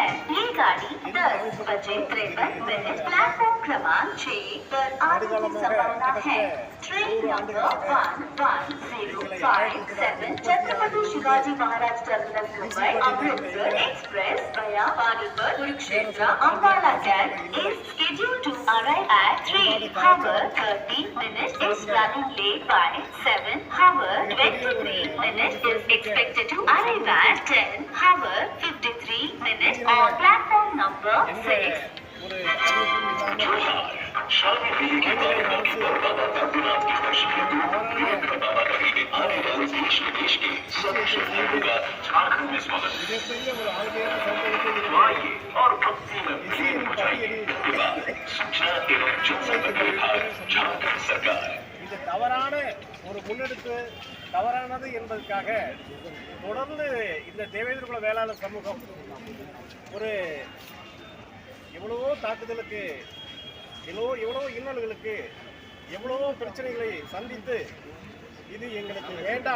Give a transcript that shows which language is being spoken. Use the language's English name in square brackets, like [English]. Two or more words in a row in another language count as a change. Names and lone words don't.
[Hindi] ये गाड़ी 10:53 प्लेटफॉर्म क्रमांक 6 पर आने की संभावना है। [English] train number 11057 छत्रपति शिवाजी महाराज टर्मिनस मुंबई अमृतसर एक्सप्रेस वया पानीपत कुरुक्षेत्र अंबाला कैंट is scheduled to arrive at 3:30 is running late by 7:23 is expected to arrive at 10:53 on platform number 6. [Hindi] शादी मेले के कार्यक्रम के दौरान रघुनाथ की तस्वीर विरोध का बाबा नगरी में आने वाले देश विदेश के सभी श्रद्धालुओं का झारखंड में स्वागत है। आइए और भक्ति में विलीन हो जाइए। सूचना एवं जनसंपर्क विभाग झारखंड सरकार [Tamil] இது தவறான ஒரு முன்னெடுப்பு தவறானது என்பதற்காக தொடர்ந்து இந்த தேவேந்திர குல வேளாளர் சமூகம் ஒரு எவ்வளவோ தாக்குதலுக்கு எவ்வளவோ இன்னல்களுக்கு எவ்வளவோ பிரச்சனைகளை சந்தித்து இது எங்களுக்கு வேண்டாம்,